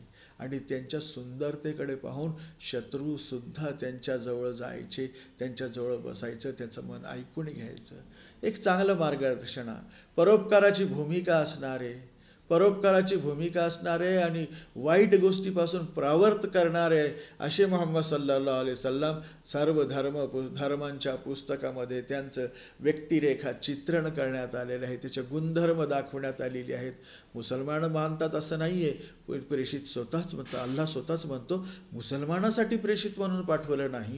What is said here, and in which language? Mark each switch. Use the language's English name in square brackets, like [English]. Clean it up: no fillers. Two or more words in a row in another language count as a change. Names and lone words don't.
[Marathi] आणि त्यांच्या सुंदरतेकडे पाहून शत्रूसुद्धा त्यांच्याजवळ जायचे, त्यांच्याजवळ बसायचं, त्यांचं मन ऐकून घ्यायचं. एक चांगलं मार्गदर्शन, परोपकाराची भूमिका असणारे आणि वाईट गोष्टीपासून परावर्त करणारे असे मोहम्मद [Arabic] صلى الله عليه وسلم [Marathi] सर्व धर्मांच्या पुस्तकामध्ये त्यांचं व्यक्तिरेखा चित्रण करण्यात आलेलं आहे. त्याचे गुणधर्म दाखवण्यात आलेले आहेत. मुसलमान मानतात असं नाही आहे. प्रेषित स्वतःच म्हणतात, अल्लाह स्वतःच म्हणतो मुसलमानासाठी प्रेषित म्हणून पाठवलं नाही.